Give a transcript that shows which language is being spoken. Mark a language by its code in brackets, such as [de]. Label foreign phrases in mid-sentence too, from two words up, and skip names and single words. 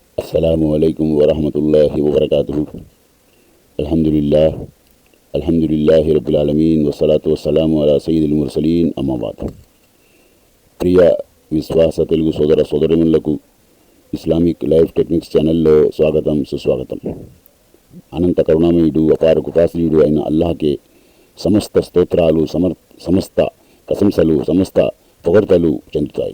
[ar] السلام عليكم ورحمة الله وبركاته. الحمد لله رب العالمين والصلاة والسلام على سيد المرسلين أما بعد. [te] ప్రియ విశ్వాస తెలుగు సోదర సోదరీమణులకు ఇస్లామిక్ లైఫ్ టెక్నిక్స్ ఛానల్లో స్వాగతం, సుస్వాగతం. అనంత కరుణామయుడు, అపార కృపాశ్రీయుడు అయిన అల్లాహ్కే సమస్త స్తోత్రాలు, సమస్త ప్రశంసలు, సమస్త పొగడ్తలు చెందుతాయి.